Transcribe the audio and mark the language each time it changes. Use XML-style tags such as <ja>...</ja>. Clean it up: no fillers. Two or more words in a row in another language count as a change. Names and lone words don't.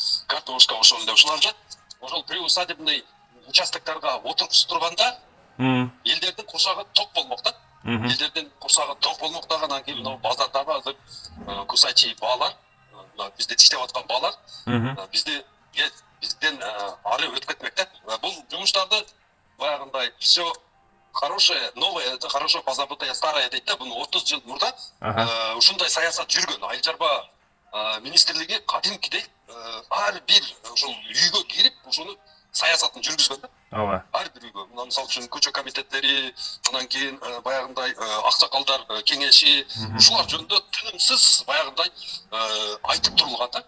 <ky>Картошка ошол эле ушуларды ошол</ky> <ru>приусадебный участокторго</ru> <ky>отургузуп турганда, элдердин курсагы ток болмок да. Элдердин курсагы ток болмок да, анан кийин мына базардагы азыр кусачий баалар, бизде тиштеп аткан баалар, бизден ары өтүп кетмек да. Бул жумуштарды баягындай</ky> <ru>все хорошее, новое, это хорошо позабытое старое</ru> <ky>дейт да. Буну 30 жыл мурда ушундай саясат жүргөн. Айыл чарба министрлиги кадимкидей ар бир ошол үйгө кирип, ушуну саясатын жүргүзгөн да. Ооба. Ар бир үйгө. Мына мисалы үчүн көчө комитеттери, анан кийин баягындай аксакалдар кеңеши, ушулар жөнүндө тынымсыз баягындай айтып турулган да.</ky>